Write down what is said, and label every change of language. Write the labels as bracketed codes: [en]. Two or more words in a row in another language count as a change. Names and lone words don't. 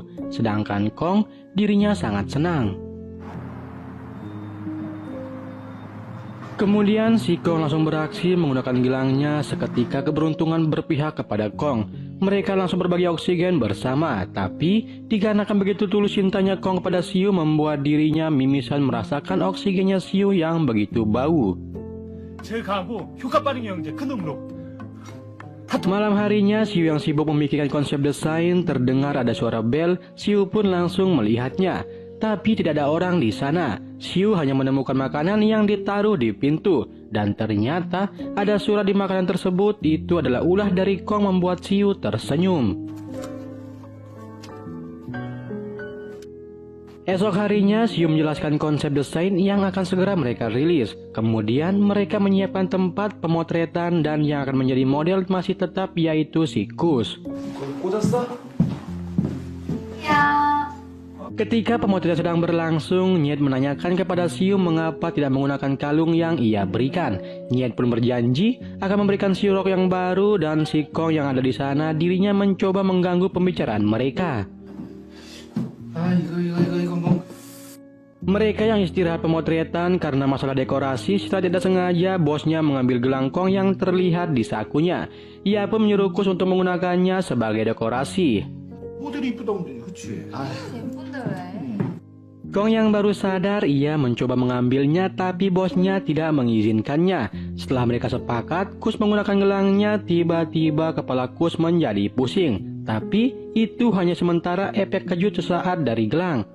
[id] Sedangkan Kong, dirinya sangat senang. Kemudian si Kong langsung beraksi menggunakan gelangnya. Seketika keberuntungan berpihak kepada Kong. Mereka langsung berbagi oksigen bersama. Tapi dikarenakan begitu tulus cintanya Kong kepada Siu, membuat dirinya mimisan merasakan oksigennya Siu yang begitu bau. [ko] 제일 강하고 효과 빠른 영재 큰 놈으로. [id] Malam harinya, Siu yang sibuk memikirkan konsep desain, terdengar ada suara bel. Siu pun langsung melihatnya. Tapi tidak ada orang di sana. Siu hanya menemukan makanan yang ditaruh di pintu. Dan ternyata ada surat di makanan tersebut. Itu adalah ulah dari Kong, membuat Siu tersenyum. Esok harinya, Siu menjelaskan konsep desain yang akan segera mereka rilis. Kemudian mereka menyiapkan tempat pemotretan dan yang akan menjadi model masih tetap yaitu si Kus. [ko] 꽂았어? 야 [id] Ketika pemotretan sedang berlangsung, Nyet menanyakan kepada Siu mengapa tidak menggunakan kalung yang ia berikan. Nyet pun berjanji akan memberikan Siu rok yang baru, dan si Kong yang ada di sana dirinya mencoba mengganggu pembicaraan mereka. [ko] 이거 뭐. [id] Mereka yang istirahat pemotretan karena masalah dekorasi, setelah tidak sengaja bosnya mengambil gelang Kong yang terlihat di sakunya. Ia pun menyuruh Kus untuk menggunakannya sebagai dekorasi. [ko] 모델이 이쁘다고 그러냐? 그치. 아, 예쁜데 왜? [id] Kong yang baru sadar, ia mencoba mengambilnya tapi bosnya tidak mengizinkannya. Setelah mereka sepakat, Kus menggunakan gelangnya, tiba-tiba kepala Kus menjadi pusing. Tapi itu hanya sementara efek kejut sesaat dari gelang.